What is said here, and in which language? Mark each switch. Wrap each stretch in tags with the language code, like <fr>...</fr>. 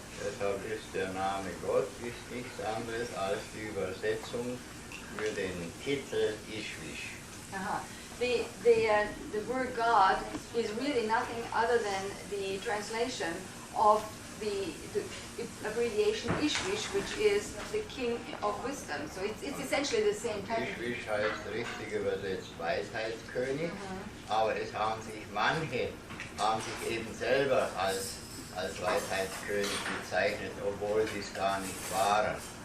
<de>Deshalb ist der Name Gott nichts anderes als die Übersetzung für den Titel Ishwish.</de> <en>The word God is really nothing other than the translation of the abbreviation Ishwish, which is the king of wisdom. So it's essentially the same thing.</en> <de>Ishwish heißt richtig übersetzt Weisheitskönig, aber es haben sich manche eben selber als als Weisheitskönig bezeichnet, obwohl sie es gar nicht waren.</de>